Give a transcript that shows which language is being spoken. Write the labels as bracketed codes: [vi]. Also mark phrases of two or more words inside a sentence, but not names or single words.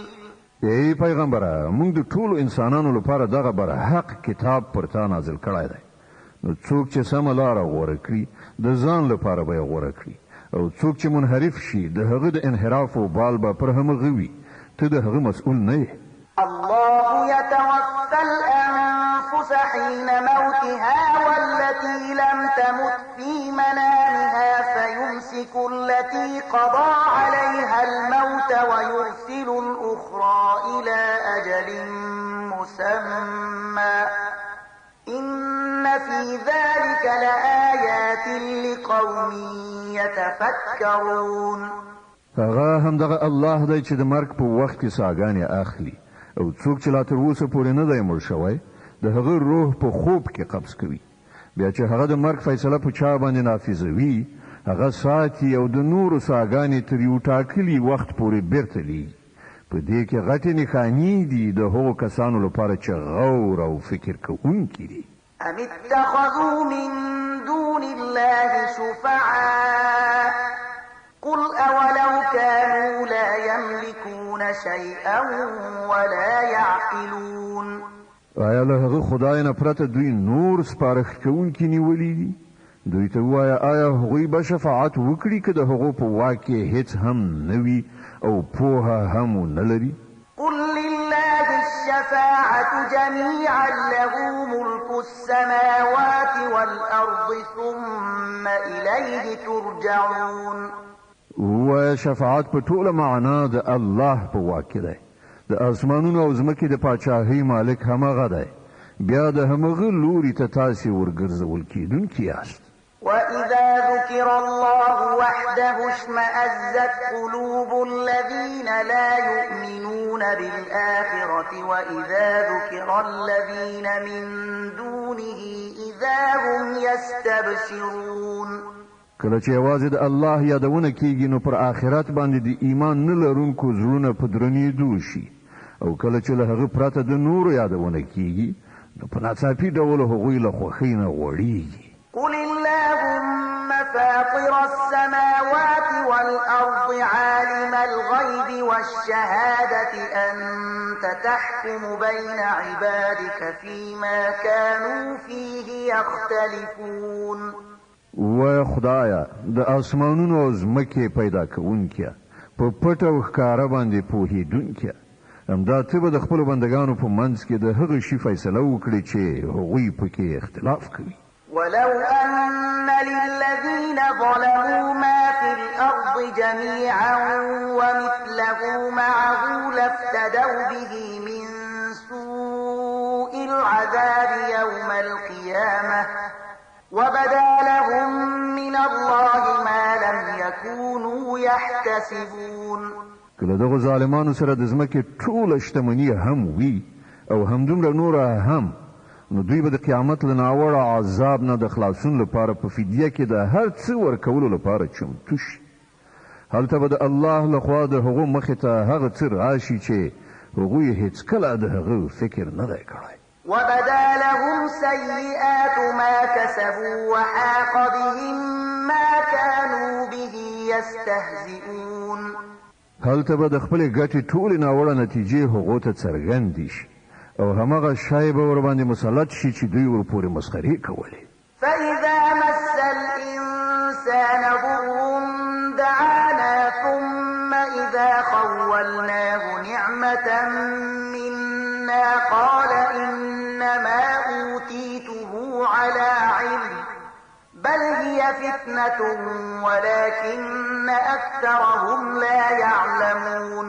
[ps] ای پیغمبره موږ د ټولو انسانانو لپاره دغه برحق کتاب پر تا نازل کړی دی. نو څوک چې سمه لاره غوره کړي د ځان لپاره به یې غوره کړي او څوک چې منحرف شي د هغه د انحراف و بال به پر همغه وي. ته د هغه مسؤول نه یې. [ar] الله يتوفى الأنفس حين موتها والتي لم تمت في منامها فيمسك التي قضى عليها الموت ويرسل الأخرى إلى أجل مسمى إن في ذلك لآيات لقوم يتفكرون. [ps] هغه همدغه الله دی چې د مرګ په وخت کې ساګانې اخلي او څوک چې لا تر اوسه پورې نه دی مړ شوی د هغه روح په خوب کې قبض کوي. بیا چې هغه د مرګ فیصله په چا باندې نافذوي هغه ساتي او د نورو ساګانې تر یو ټاکلي وخت پورې بیرته لیږي. په دې کې غټې نښانې دي د هغو کسانو لپاره چې غور او فکر کوونکي دي. [ar] أم اتخذوا من دون الله شفعاء قل أولو كانوا لا يملكون شيئا ولا يعقلون. [ps] آیا له هغه خدای نه پرته دوی نور سپارښت کوونکي نیولي دي؟ دوی ته ووایه آیا هغوی به شفاعت وکړي که د هغو په واک کې هیڅ هم نه وي او پوهه هم نه لري؟ [ar] قل لله الشفاعة جميعا له ملك السماوات والأرض ثم إليه ترجعون. [ps] ووایه شفاعت په ټوله معنا د الله په واک کې دی. د اسمانونو او ځمکې د پاچاهۍ مالک همغه دی. بیا د همغه لوري ته تاسې ورګرځول کیدونکي یاست. [ar] وإذا ذكر الله وحده اشمأزت قلوب الذين لا يؤمنون بالآخرة وإذا ذكر الذين من دونه إذا هم يستبشرون. [ps] کله چې یوازې د الله یادونه کیږي نو پر آخرت باندې د ایمان نه لرونکو زړونه په درنېدو شي او کله چې له هغه پرته د نورو یادونه کیږي نو په ناڅاپي ډول هغوی له خوښۍ نه غوړېږي. [ar] قل اللهم فاطر السماوات والأرض والأرض عالم الغيب والشهادة أنت تحكم بين عبادك فيما كانوا فيه يختلفون. [ps] و خدایا د اسمانونو او ځمکې پیدا کوونکې په پټ او ښکاره باندې پوهېدونکې همدا ته به د خپلو بندګانو په منځ کې د هغه شي فیصله وکړي چې هغوی پکې اختلاف کوي. [ar] ولو أن للذين ظلموا ما في الأرض جميعا ومثله معه لافتدوا به من سوء العذاب يوم القيامة وبدا لهم من الله ما لم يكونوا يحتسبون. [ps] کله دغه ظالمانو سره د ځمکې ټوله شتمني هم وي او همدومره نوره هم، نو دوی به د قیامت له ناوړه عذاب نه د خلاصون لپاره په فدیه کې د هر څه ورکولو لپاره چمتو شي. هلته به د الله لخوا د هغو مخې ته هغه څه راشي چې هغوی هیڅکله د هغه فکر نه دی کړی. [ar] وبدا لهم سيئات ما كسبوا وحاق بهم ما كانوا به يستهزئون. [ps] هلته به د خپلې ګټې ټولې ناوړه نتیجې هغو ته څرګندې شي او همغه شی به ورباندې مسلط شي چې دوی ورپورې مسخرې کولې. [ar] فإذا مس الإنسان ضر دعانا ثم إذا خولناه نعمة منا قال إنما أوتيته على علم بل هي فتنة ولكن أكثرهم لا يعلمون.